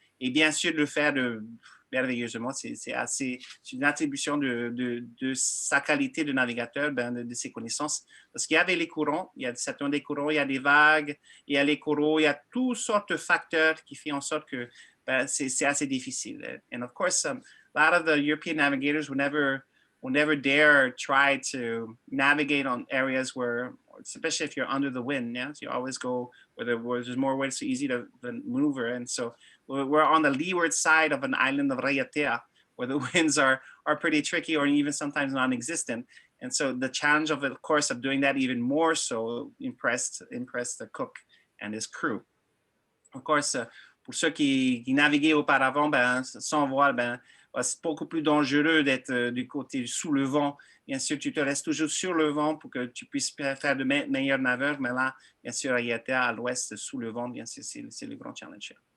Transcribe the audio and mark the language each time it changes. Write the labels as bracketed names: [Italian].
[French] Et bien sûr, de le faire merveilleusement, c'est une attribution de sa qualité de navigateur, de ses connaissances. Parce qu'il y avait les courants, il y a certains des courants, il y a des vagues, il y a les coraux, il y a toutes sortes de facteurs qui font en sorte que c'est assez difficile. [English] And of course, a lot of the European navigators will never dare try to navigate on areas where, especially if you're under the wind, yeah? So you always go where there's more wind, so easy to maneuver. And so we're on the leeward side of an island of Raʻiatean, where the winds are pretty tricky or even sometimes non-existent. And so the challenge of course, of doing that even more so impressed the cook and his crew. Of course, [French] pour ceux qui naviguaient auparavant, sans voile, c'est beaucoup plus dangereux d'être du côté sous le vent. Bien sûr, tu te restes toujours sur le vent pour que tu puisses faire de meilleurs naveurs, mais là, bien sûr, à l'ouest, sous le vent, bien sûr, c'est le grand challenge.